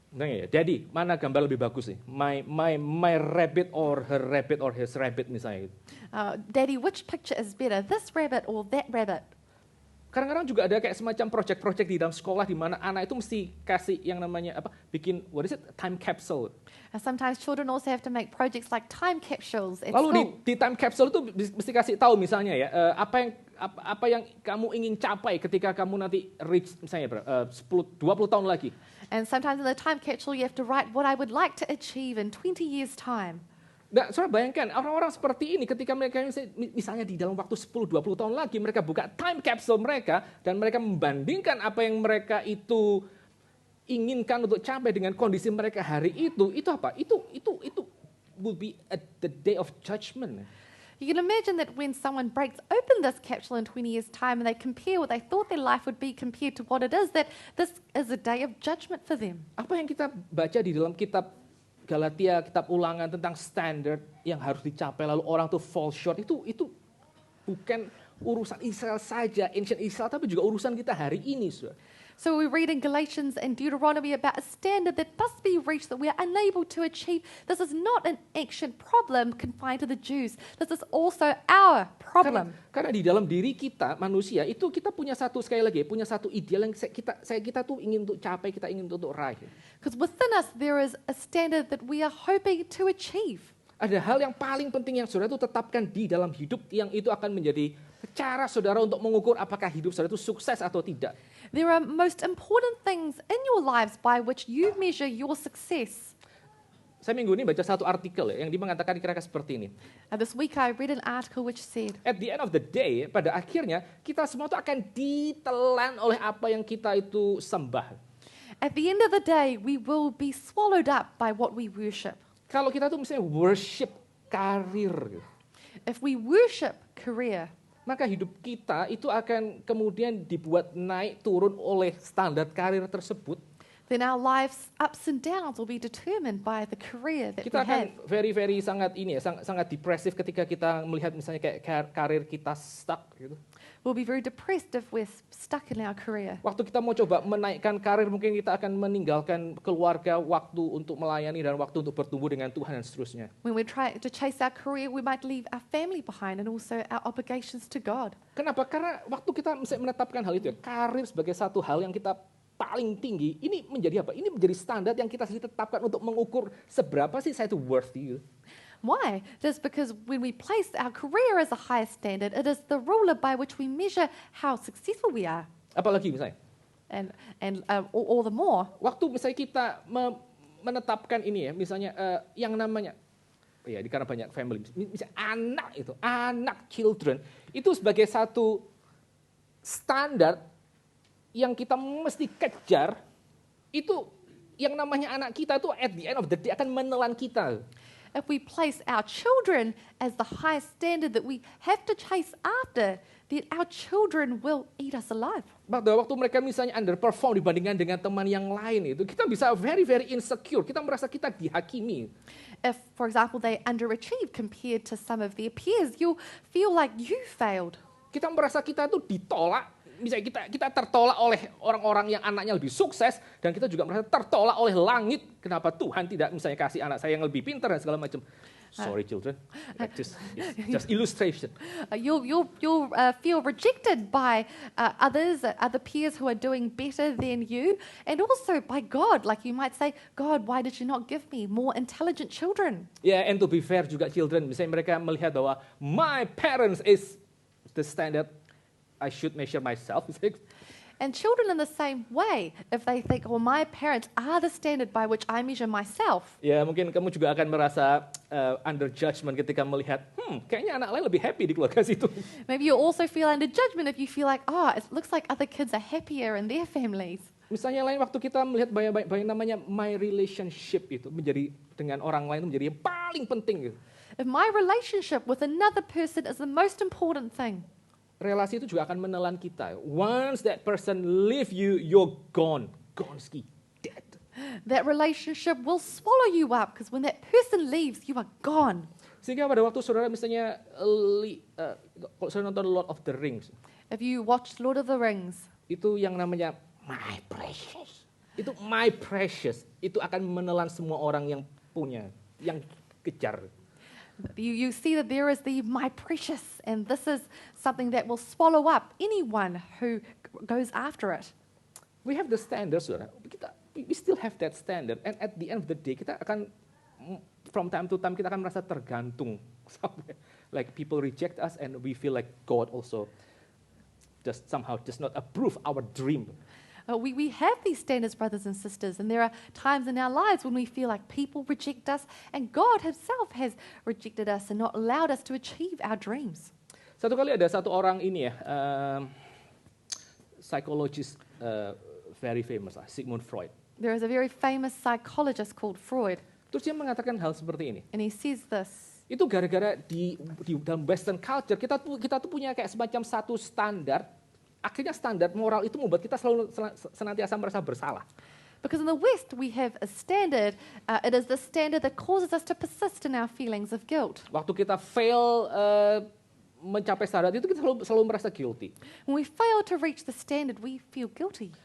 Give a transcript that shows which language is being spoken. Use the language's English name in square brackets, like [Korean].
[Indonesian] Nah, ya, Daddy, mana gambar lebih bagus nih? [English] My rabbit or her rabbit or his rabbit [Indonesian] misalnya. [English] Daddy, which picture is better, this rabbit or that rabbit? [Indonesian] Kadang-kadang juga ada kayak semacam project-project di dalam sekolah di mana anak itu mesti kasih yang namanya bikin time capsule. [English] Sometimes children also have to make projects like time capsules at [Indonesian] Lalu [English] school. [Indonesian] di time capsule itu mesti kasih tahu misalnya ya apa yang kamu ingin capai ketika kamu nanti reach misalnya 20 tahun lagi. [English] And sometimes in the time capsule you have to write what I would like to achieve in 20 years' time. [Indonesian] Nah, saudara bayangkan orang-orang seperti ini ketika mereka misalnya di dalam waktu 10-20 tahun lagi mereka buka time capsule mereka dan mereka membandingkan apa yang mereka itu inginkan untuk capai dengan kondisi mereka hari itu apa? Itu [English] will be at the day of judgment. You can imagine that when someone breaks open this capsule in 20 years' time and they compare what they thought their life would be compared to what it is, that this is a day of judgment for them. [Indonesian] Apa yang kita baca di dalam kitab Galatia, kitab ulangan tentang standar yang harus dicapai lalu orang tuh [English] fall short, [Indonesian] itu bukan urusan Israel saja, [English] ancient Israel, [Indonesian] tapi juga urusan kita hari ini. Saudara. [English] So we read in Galatians and Deuteronomy about a standard that must be reached that we are unable to achieve. This is not an ancient problem confined to the Jews. This is also our problem. [Indonesian] Karena di dalam diri kita manusia itu kita punya satu ideal yang kita tuh ingin untuk capai, kita ingin untuk raih. [English] Because within us there is a standard that we are hoping to achieve. [Indonesian] Ada hal yang paling penting yang saudara itu tetapkan di dalam hidup yang itu akan menjadi cara saudara untuk mengukur apakah hidup saudara itu sukses atau tidak. [English] There are most important things in your lives by which you measure your success. [Indonesian] Saya minggu ini baca satu artikel yang mengatakan kira-kira seperti ini. [English] This week I read an article which said, At the end of the day, [Indonesian] pada akhirnya kita semua itu akan ditelan oleh apa yang kita itu sembah. [English] at the end of the day we will be swallowed up by what we worship. [Indonesian] Kalau kita tuh misalnya worship karir, [English] If we worship career, [Indonesian] maka hidup kita itu akan kemudian dibuat naik turun oleh standar karir tersebut. [English] then our life's ups and downs will be determined by the career that [Indonesian] Kita [English] we have. [Indonesian] akan very sangat sangat depresif ketika kita melihat misalnya kayak karir kita stuck gitu. [English] We'll be very depressed if we're stuck in our career. [Indonesian] Waktu kita mau coba menaikkan karir, mungkin kita akan meninggalkan keluarga, waktu untuk melayani dan waktu untuk bertumbuh dengan Tuhan dan seterusnya. [English] When we try to chase our career, we might leave our family behind and also our obligations to God. [Indonesian] Kenapa? Karena waktu kita menetapkan hal itu ya, karir sebagai satu hal yang kita paling tinggi, ini menjadi apa? Ini menjadi standar yang kita tetapkan untuk mengukur seberapa sih saya itu worthy. [English] Why? Just because when we place our career as a higher standard, it is the ruler by which we measure how successful we are. [Indonesian] Apalagi misalnya, [English] And all the more, [Indonesian] waktu misalnya kita menetapkan ini ya, misalnya yang namanya, ya karena banyak family, misalnya anak children, itu sebagai satu standar yang kita mesti kejar, itu yang namanya anak kita itu [English] at the end of the day [Indonesian] akan menelan kita. [English] if we place our children as the high standard that we have to chase after, then our children will eat us alive. [Indonesian] Pada waktu mereka misalnya underperform dibandingkan dengan teman yang lain itu, kita bisa [English] very insecure, [Indonesian] kita merasa kita dihakimi. [English] If, for example, they underachieve compared to some of their peers, you'll feel like you failed. [Indonesian] Kita merasa kita itu ditolak. Misalnya kita tertolak oleh orang-orang yang anaknya lebih sukses, dan kita juga merasa tertolak oleh langit. Kenapa Tuhan tidak misalnya kasih anak saya yang lebih pintar dan segala macam. [English] Sorry children, just illustration. You'll feel rejected by other peers who are doing better than you, and also by God. Like you might say, God, why did you not give me more intelligent children? Ya, and to be fair [Indonesian] juga [English] children, [Indonesian] misalnya mereka melihat bahwa [English] my parents is the standard I should measure myself. And children in the same way, if they think, well, my parents are the standard by which I measure myself. [Indonesian] Ya, mungkin kamu juga akan merasa [English] under judgment [Indonesian] ketika melihat, kayaknya anak lain lebih happy di keluarga situ. [English] Maybe you also feel under judgment if you feel like, oh, it looks like other kids are happier in their families. [Indonesian] Misalnya lain waktu kita melihat banyak namanya [English] my relationship [Indonesian] itu menjadi dengan orang lain itu menjadi yang paling penting gitu. [English] If my relationship with another person is the most important thing, [Indonesian] relasi itu juga akan menelan kita. [English] Once that person leave you, you're gone. Gonski, dead. that relationship will swallow you up because when that person leaves, you are gone. [Indonesian] Sehingga pada waktu saudara misalnya, kalau saudara nonton Lord of the Rings, [English] If you watched Lord of the Rings, [Indonesian] itu yang namanya my precious. Itu my precious. Itu akan menelan semua orang yang punya, yang kejar. [English] you see that there is the my precious, and this is something that will swallow up anyone who goes after it. We have the standard, [Indonesian] saudara. [English] We still have that standard. And at the end of the day, [Indonesian] kita akan, [English] from time to time, [Indonesian] kita akan merasa tergantung. [English] Like people reject us and we feel like God also just somehow does not approve our dream. We have these standards, brothers and sisters, and there are times in our lives when we feel like people reject us, and God Himself has rejected us and not allowed us to achieve our dreams. [Indonesian] Satu kali ada satu orang ini ya, psychologist very famous, Sigmund Freud. [English] There is a very famous psychologist called Freud, [Indonesian] Terus dia mengatakan hal seperti ini. [English] and he says this. [Indonesian] Itu gara-gara di dalam [English] Western culture [Indonesian] kita tuh punya kayak semacam satu standar. Akhirnya standar moral itu membuat kita selalu senantiasa merasa bersalah. [English] Because in the West we have a standard, it is the standard that causes us to persist in our feelings of guilt. [Indonesian] Waktu kita fail mencapai standar itu kita selalu merasa guilty. [English] When we fail to reach the standard, we feel guilty.